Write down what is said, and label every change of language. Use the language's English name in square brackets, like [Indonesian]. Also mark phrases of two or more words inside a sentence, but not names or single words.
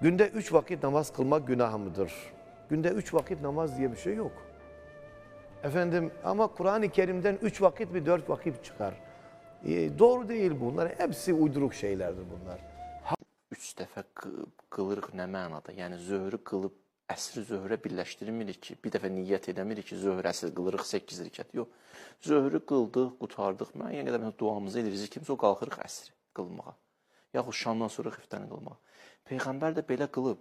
[Turkish] Günde 3 vakit namaz kılmak günah mıdır? Günde 3 vakit namaz diye bir şey yok. Efendim ama Kur'an-ı Kerim'den 3 vakit mi 4 vakit çıkar. Doğru değil bunlar. Hepsi uyduruk şeylerdir bunlar. [Azerbaijani] 3 dəfə qılırıq nə mənada? Yəni zöhrü qılıb əsri zöhrə birləşdirmirik ki, bir dəfə niyyət edəmirik ki, zöhr əsr qılırıq 8 rükət. Yox. Zöhrü qıldıq, qutardıq. Müəyyən qədər duamızı edirik ki, o qalxırıq əsri qılmağa. Yaxud şamdan sonra xiftəni qılmağa. Peyğəmbər də belə qılıb.